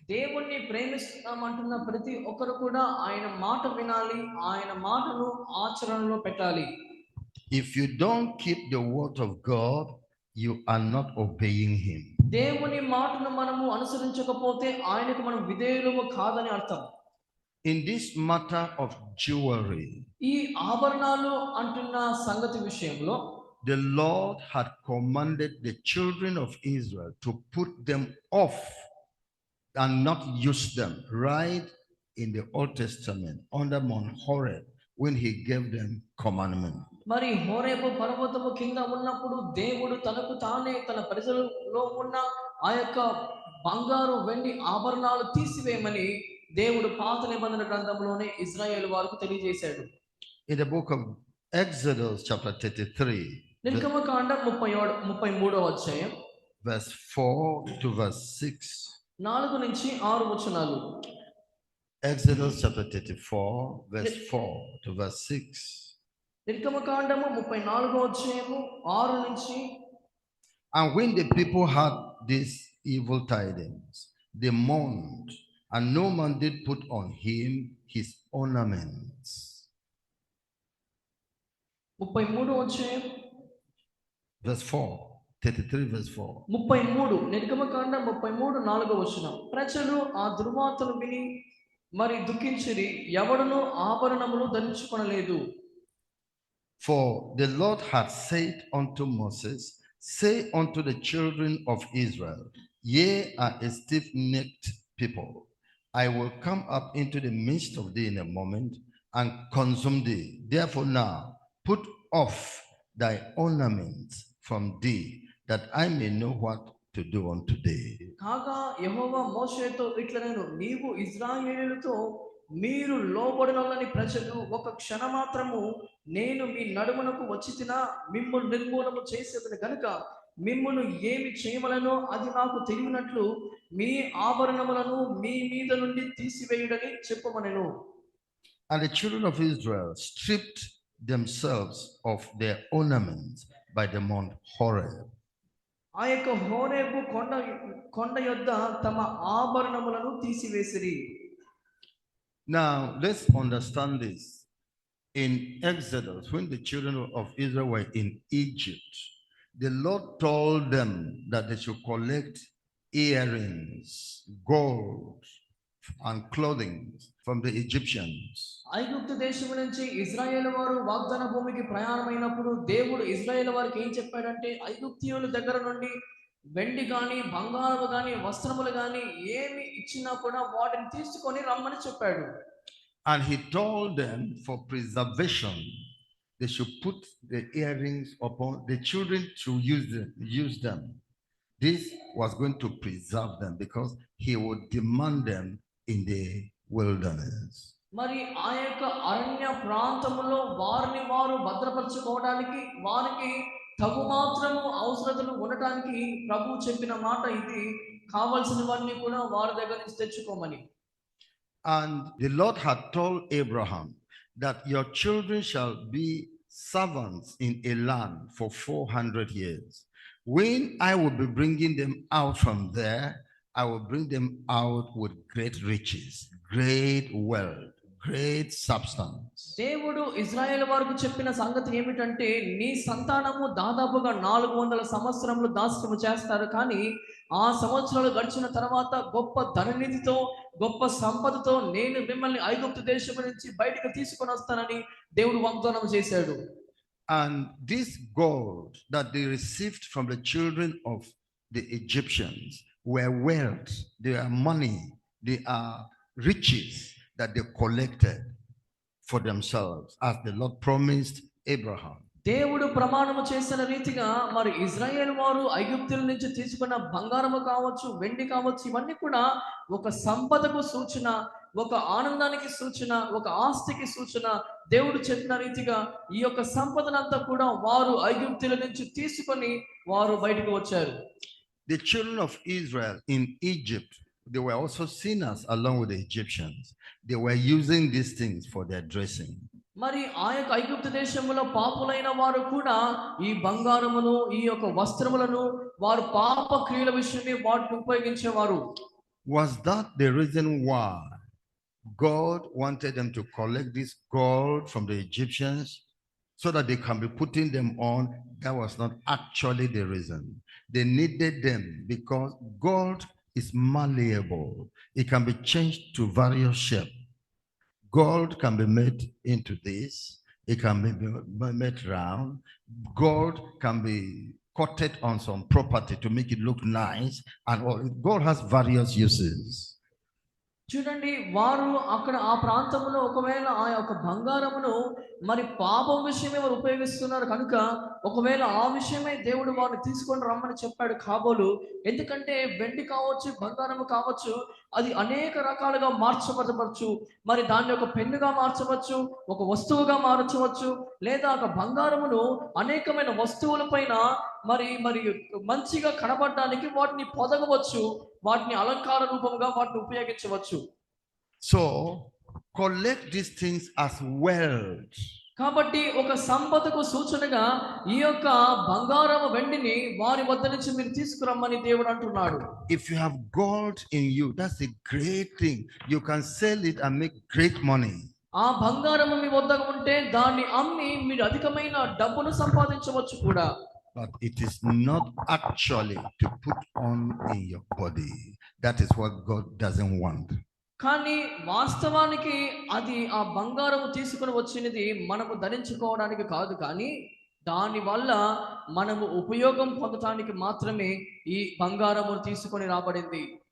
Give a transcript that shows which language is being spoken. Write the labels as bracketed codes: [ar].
[te] దేవుణ్ణి ప్రేమిస్తున్నామంటున్న ప్రతి ఒక్కరు కూడా ఆయన మాట వినాలి, ఆయన మాటను ఆచరణలో పెట్టాలి. [en] If you don't keep the word of God, you are not obeying him. [te] దేవుని మాటను మనము అనుసరించకపోతే ఆయనకు మనం విధేయులము కాదని అర్థం. [en] In this matter of jewelry, [te] ఈ ఆభరణాలు అంటున్న సంగతి విషయంలో [en] the Lord had commanded the children of Israel to put them off and not use them, right in the Old Testament under Mount Horeb when he gave them commandment. [te] మరి హోరేబు పర్వతము కింద ఉన్నప్పుడు దేవుడు తనకు తానే తన ప్రజలలో ఉన్న ఆ యొక్క బంగారు వెండి ఆభరణాలు తీసివేయమని దేవుడు పాత నిబంధన గ్రంథంలోనే ఇజ్రాయేల్ వారికి తెలియజేశాడు. [en] In the book of Exodus chapter 33, [te] నిర్గమకాండం 33వ అధ్యాయం [en] verse 4 to verse 6. [te] 4 నుంచి 6 వచనాలు. [en] Exodus chapter 34, verse 4 to verse 6. [te] నిర్గమకాండము 34వ అధ్యాయము 6 నుంచి. [en] And when the people heard these evil tidings, they mourned, and no man did put on him his ornaments. [te] 33వ అధ్యాయం [en] Verse 4, 33 verse 4. [te] 33 నిర్గమకాండం 33 4వ వచనం. ప్రజలు ఆ దుర్వార్తను విని మరి దుఃఖించిరి, ఎవడును ఆభరణములు ధరించుకొనలేదు. [en] For the Lord had said unto Moses, say unto the children of Israel, ye are a stiff-necked people. I will come up into the midst of thee in a moment and consume thee. Therefore now put off thy ornaments from thee, that I may know what to do unto thee. [te] కాగా యెహోవా మోషేతో ఇట్లనెను, నీవు ఇశ్రాయేలీయులతో మీరు లోబడినొల్లని ప్రజలు ఒక క్షణమాత్రము నేను మీ నడుమునకు వచ్చితినా మిమ్మును నిర్మూలము చేసేదని గనుక మిమ్మును ఏమి చేయవలనో అది నాకు తెలియనట్లు మీ ఆభరణములను మీ మీద నుండి తీసివేయుడని చెప్పమనెను. [en] And the children of Israel stripped themselves of their ornaments by the Mount Horeb. [te] ఆ యొక్క హోరేబు కొండ యొద్ద తమ ఆభరణములను తీసివేసిరి. [en] Now let's understand this. In Exodus, when the children of Israel were in Egypt, the Lord told them that they should collect earrings, gold, and clothing from the Egyptians. [te] ఐగుప్తు దేశం నుంచి ఇశ్రాయేలు వారు వాగ్దాన భూమికి ప్రయాణమైనప్పుడు దేవుడు ఇశ్రాయేలు వారికి ఏం చెప్పాడంటే, ఐగుప్తీయుల దగ్గర నుండి వెండి గాని బంగారము గాని వస్త్రములు గాని ఏమి ఇచ్చినా కూడా వాటిని తీసుకొని రమ్మని చెప్పాడు. [en] And he told them for preservation, they should put the earrings upon the children to use them. This was going to preserve them because he would demand them in the wilderness. [te] మరి ఆ యొక్క అరణ్య ప్రాంతములో వారిని వారు భద్రపరచుకోవడానికి వారికి తగు మాత్రము అవసరతలు ఉండటానికి ప్రభు చెప్పిన మాట ఇది, కావలసినవన్నీ కూడా వారి దగ్గర నుంచి తెచ్చుకోమని. [en] And the Lord had told Abraham that your children shall be servants in a land for 400 years. When I will be bringing them out from there, I will bring them out with great riches, great wealth, great substance. [te] దేవుడు ఇశ్రాయేలు వారికి చెప్పిన సంగతి ఏమిటంటే, నీ సంతానము దాదాపుగా 400 సంవత్సరములు దాస్యము చేస్తారు, కానీ ఆ సంవత్సరాలు గడిచిన తర్వాత గొప్ప ధననిధితో గొప్ప సంపదతో నేను మిమ్మల్ని ఐగుప్తు దేశం నుంచి బయటకు తీసుకొని వస్తానని దేవుడు వాగ్దానం చేశాడు. [en] And this gold that they received from the children of the Egyptians were wealth, they are money, they are riches that they collected for themselves as the Lord promised Abraham. [te] దేవుడు ప్రమాణము చేసిన రీతిగా మరి ఇశ్రాయేల్ వారు ఐగుప్తుల నుంచి తీసుకున్న బంగారము కావచ్చు, వెండి కావచ్చు, ఇవన్నీ కూడా ఒక సంపదకు సూచన, ఒక ఆనందానికి సూచన, ఒక ఆస్తికి సూచన. దేవుడు చెప్పిన రీతిగా ఈ యొక్క సంపదనంతా కూడా వారు ఐగుప్తుల నుంచి తీసుకొని వారు బయటకు వచ్చారు. [en] The children of Israel in Egypt, they were also sinners along with the Egyptians. They were using these things for their dressing. మరి ఆ యొక్క ఐగుప్తు దేశంలో పాపులైన వారు కూడా ఈ బంగారమును ఈ యొక్క వస్త్రములను వారు పాప క్రియల విషయమే వాటిని ఉపయోగించేవారు. Was that the reason why God wanted them to collect this gold from the Egyptians so that they can be putting them on. That was not actually the reason. They needed them because gold is malleable. It can be changed to various shapes. Gold can be made into this. It can be made round. Gold can be coated on some property to make it look nice. And all. Gold has various uses. [te] చూడండి, వారు అక్కడ ఆ ప్రాంతంలో ఒకవేళ ఆ యొక్క బంగారమును మరి పాపం విషయమే వారు ఉపయోగిస్తున్నారు కనుక, ఒకవేళ ఆ విషయమే దేవుడు వారిని తీసుకొని రమ్మని చెప్పాడు కాబోలు. ఎందుకంటే వెండి కావచ్చు, బంగారము కావచ్చు, అది అనేక రకాలుగా మార్చబడవచ్చు. మరి దాన్ని ఒక పెన్నుగా మార్చవచ్చు, ఒక వస్తువుగా మార్చవచ్చు, లేదా ఒక బంగారమును అనేకమైన వస్తువుల పైన మరి మరి మంచిగా కనబడడానికి వాటిని పొదగవచ్చు, వాటిని అలంకార రూపంగా వాటిని ఉపయోగించవచ్చు. [en] So collect these things as wealth. [te] కాబట్టి ఒక సంపదకు సూచనగా ఈ యొక్క బంగారము వెండిని వారి వద్ద నుంచి మీరు తీసుకురమ్మని దేవుడు అంటున్నాడు. [en] If you have gold in you, that's a great thing. You can sell it and make great money. [te] ఆ బంగారము మీ వద్ద ఉంటే దాన్ని అమ్మి మీరు అధికమైన డబ్బును సంపాదించవచ్చు కూడా. [en] But it is not actually to put on in your body. That is what God doesn't want. [te] కానీ వాస్తవానికి అది ఆ బంగారము తీసుకుని వచ్చినది మనము ధరించుకోవడానికి కాదు, కానీ దాని వల్ల మనము ఉపయోగం పొందటానికి మాత్రమే ఈ బంగారము తీసుకొని రాబడింది.